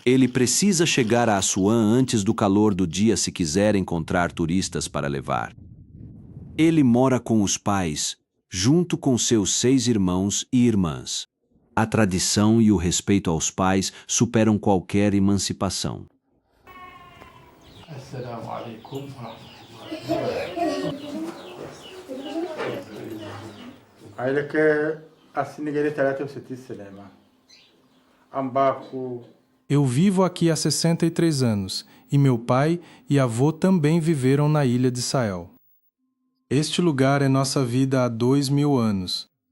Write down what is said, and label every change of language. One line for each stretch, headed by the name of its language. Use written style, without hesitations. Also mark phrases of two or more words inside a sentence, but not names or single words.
Portuguese: Ele precisa chegar a Assuã antes do calor do dia se quiser encontrar turistas para levar. Ele mora com os pais, junto com seus 6 irmãos e irmãs. A tradição e o respeito aos pais superam qualquer emancipação.
Arabic: السلام عليكم ورحمة الله.
Portuguese: Eu vivo aqui há 63 anos, e meu pai e avô também viveram na ilha de Sael. Este lugar é nossa vida há 2000 anos.